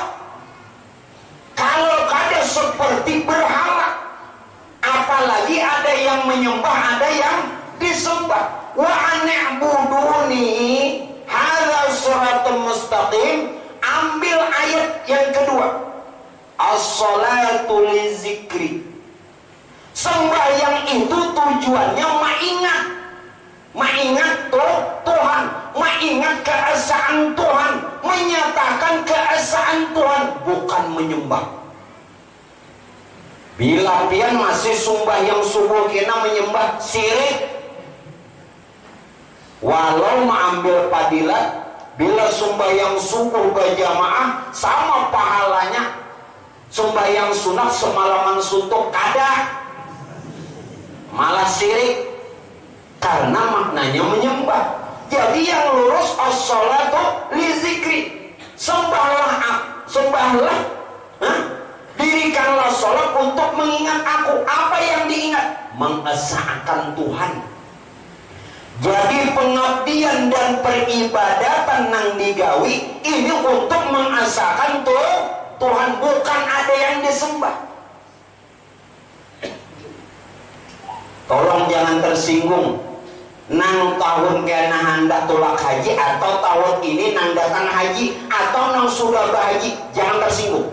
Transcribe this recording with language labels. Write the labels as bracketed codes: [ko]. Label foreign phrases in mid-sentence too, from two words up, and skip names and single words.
[bjn] Kalau kada seperti berhala, apalagi ada yang menyembah, ada yang disembah. [ar] Wa ani'buduni hadza siratum mustaqim. [id] Ambil ayat yang kedua, [ar] as-salatu lizikri. [id] Sembahyang itu tujuannya mengingat Tuhan, mengingat keesaan Tuhan, menyatakan keesaan Tuhan, bukan menyembah. [bjn] Bila pian masih sembahyang subuh kena menyembah, syirik. Walau mengambil padilat, bila sembahyang subuh berjamaah sama pahalanya sembahyang sunat semalaman suntuk, kada, malah syirik. [id] Karena maknanya menyembah. Jadi yang lurus [ar] as-salatu li zikri. [id] Sembahlah Dirikanlah sholat untuk mengingat aku. [bjn] Apa yang diingat? Mengesahkan Tuhan. Jadi pengabdian dan peribadatan nang digawi ini untuk mengesahkan Tuhan, bukan ada yang disembah. [id] Tolong jangan tersinggung. [bjn] Nang tahun kena hendak tulak haji, atau tahun ini nang datang haji, atau nang sudah berhaji, jangan tersinggung.